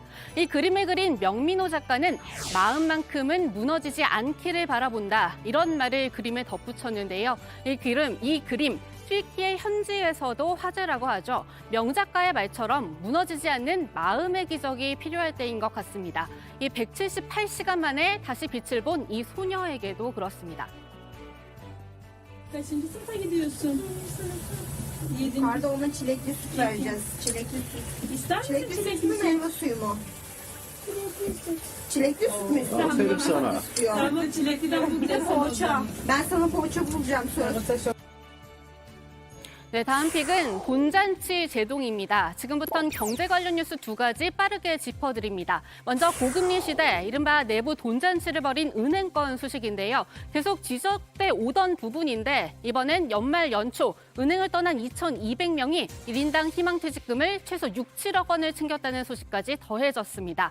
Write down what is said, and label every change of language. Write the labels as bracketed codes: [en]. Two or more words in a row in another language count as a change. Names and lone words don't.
[ko] 이 그림을 그린 명민호 작가는 마음만큼은 무너지지 않기를 바라본다, 이런 말을 그림에 덧붙였는데요. 이 그림 튀르키예 현지에서도 화제라고 하죠. 명작가의 말처럼 무너지지 않는 마음의 기적이 필요할 때인 것 같습니다. 이 178시간 만에 다시 빛을 본 이 소녀에게도 그렇습니다. [tr] Kaçıncı sınıfa gidiyorsun? Pardon, ona çilekli süt vereceğiz. Çilekli süt. İster misin Çilekli süt mü, meyve suyu mu? Çilekli süt mü? Aferin sana. Tamam, çilekliden bu da poğaça. Ben sana poğaça bulacağım söz. [ko] 네, 다음 픽은 돈잔치 제동입니다. 지금부터는 경제 관련 뉴스 두 가지 빠르게 짚어드립니다. 먼저 고금리 시대, 이른바 내부 돈잔치를 벌인 은행권 소식인데요. 계속 지적돼 오던 부분인데 이번엔 연말 연초 은행을 떠난 2,200명이 1인당 희망퇴직금을 최소 6, 7억 원을 챙겼다는 소식까지 더해졌습니다.